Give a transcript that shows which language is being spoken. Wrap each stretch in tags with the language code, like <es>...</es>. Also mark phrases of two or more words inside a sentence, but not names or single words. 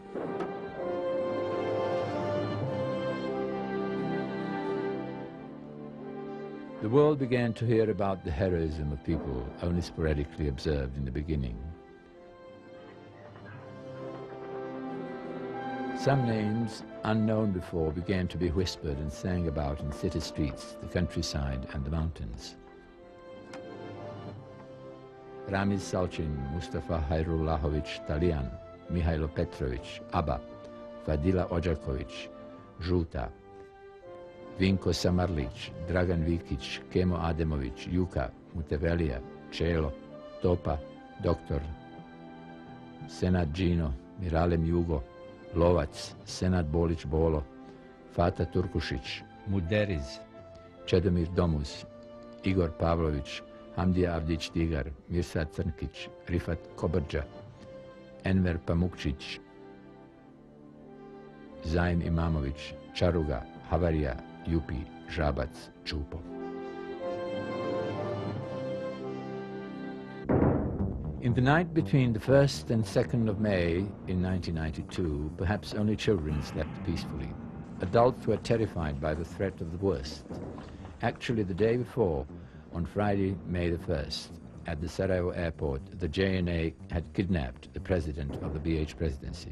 <en>The world began to hear about the heroism of people only sporadically observed in the beginning. Some names, unknown before, began to be whispered and sang about in city streets, the countryside and the mountains. Ramiz Salcin, Mustafa Hajrullahović Talijan, Mihailo Petrović, Abba, Fadila Ođaković, Žuta, Vinko Samarlić, Dragan Vikić, Kemo Ademović, Juka, Mutevelija, Čelo, Topa, Doktor, Senad Džino, Miralem Jugo, Lovac, Senad Bolić Bolo, Fata Turkušić, Muderiz, Čedomir Domus, Igor Pavlović, Hamdija Avdić Tigar, Mirsad Crnkić, Rifat Kobrđa, Enver Pamukčić, Zaim Imamović, Čaruga, Havaria, Jupi, Žabac, Čupov. In the night between the 1st and 2nd of May in 1992, perhaps only children slept peacefully. Adults were terrified by the threat of the worst. Actually, the day before, on Friday, May the 1st, at the Sarajevo airport, the JNA had kidnapped the president of the BH presidency.</en>